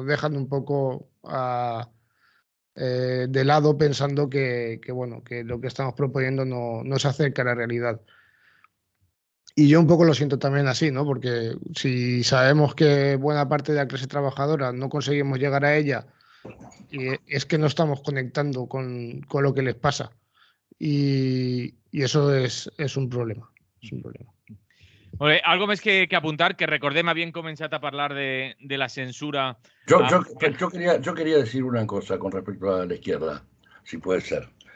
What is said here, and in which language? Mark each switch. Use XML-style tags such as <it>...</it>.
<es>Nos dejan un poco de lado pensando que bueno, que lo que estamos proponiendo no se acerca a la realidad. Y yo un poco lo siento también así, ¿no? Porque si sabemos que buena parte de la clase trabajadora no conseguimos llegar a ella, es que no estamos conectando con lo que les pasa. Y eso es un problema.</es> <ca>És un problema. Molt bé, algo més que apuntar, que recordem, havíem començat a parlar de la censura.</ca> <es>Yo quería decir una cosa con respecto a la izquierda, si puede ser.</es>